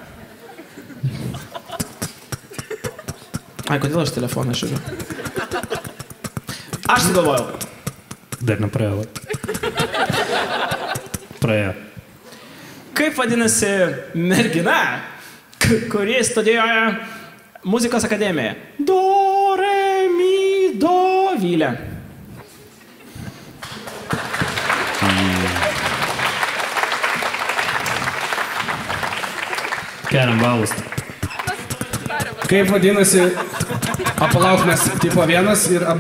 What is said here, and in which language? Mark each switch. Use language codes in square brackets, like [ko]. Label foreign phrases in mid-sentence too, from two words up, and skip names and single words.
[lt] Ai, kodėl aš telefoną žiūriu? Aš sugalvojau. Dar nepraėjo. Praėjo. Kaip vadinasi mergina, kuri studijuoja muzikos akademijoje? Do, re, mi, do, Vilė. Keliam balus. Kaip vadinasi, apalauk, mes tipo vienas ir abu.